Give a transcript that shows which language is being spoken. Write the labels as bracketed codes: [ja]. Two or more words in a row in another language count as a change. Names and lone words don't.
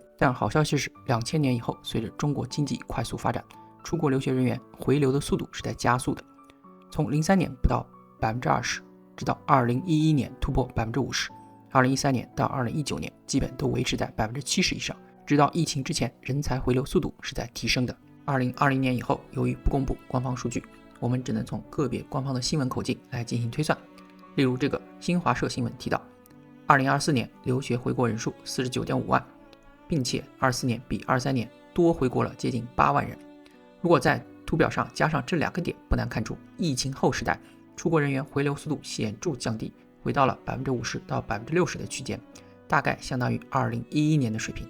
[zh] 但好消息是，2000年以后，隨着中國經濟快速發展，出國留學人員回流的速度是在加速的，從03年不到 20%， 直到2011年突破 50%， 2013年到2019年基本都維持在 70% 以上，直到疫情之前，人才回流速度是在提升的。2020年以後，由於不公布官方數据，我们只能从个别官方的新闻口径来进行推算。例如这个新华社新闻提到，2024年留学回国人数 49.5 萬，並且24年比23年多回國了接近8萬人。如果在圖表上加上這2個點，不難看出疫情後時代出國人員回流速度顯著降低，回到了 50% 到 60% 的區間，大概相當於2011年的水平。